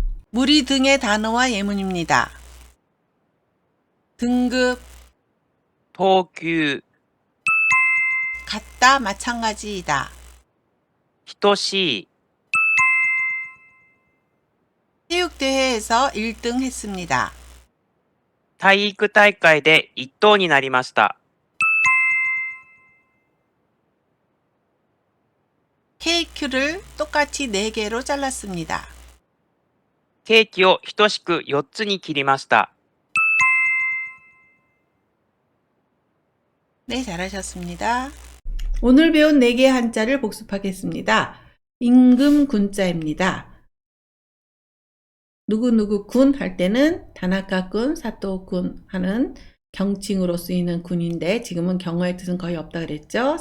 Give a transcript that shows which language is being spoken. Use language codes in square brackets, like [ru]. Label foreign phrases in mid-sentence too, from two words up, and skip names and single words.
[ko] 무리 등의 단어와 예문입니다. 등급, [ja] 等級、 [ko] 같다, 마찬가지이다. [ja] 等しい、 [ko] 체육대회에서 1등 했습니다. [ja] 体育大会で1等になりました。 [ko] 케이크를 똑같이 4개로 잘랐습니다. [ja] ケーキを等しく4つに切りました。 [ko] 네, 잘하셨습니다. 오늘 배운 4개의 한자를 복습하겠습니다. 임금군자입니다. 누구누구 군 할 때는 다나카군, 사토군 하는 경칭으로 쓰이는 군인데 지금은 경어의 뜻은 거의 없다 그랬죠.